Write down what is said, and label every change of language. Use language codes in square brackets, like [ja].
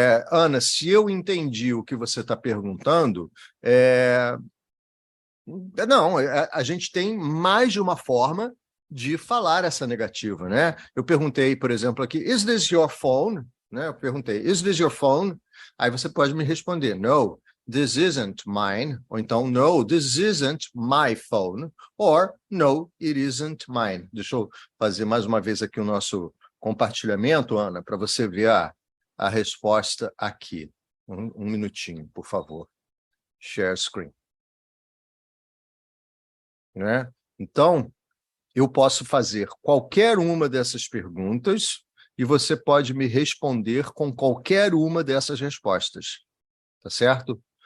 [pt] Ana, se eu entendi o que você está perguntando, não, a gente tem mais de uma forma de falar essa negativa, né? Eu perguntei, por exemplo, aqui, [en] is this your phone? [pt] Né? Eu perguntei, is this your phone? Aí você pode me responder, [en] no, this isn't mine. [pt] Ou então, [en] no, this isn't my phone. Or, no, it isn't mine. [pt] Deixa eu fazer mais uma vez aqui o nosso compartilhamento, Ana, para você ver a resposta aqui. Um minutinho, por favor. [en] Share screen. [pt] Né? Então, eu posso fazer qualquer uma dessas perguntas e você pode me responder com qualquer uma dessas respostas, tá certo?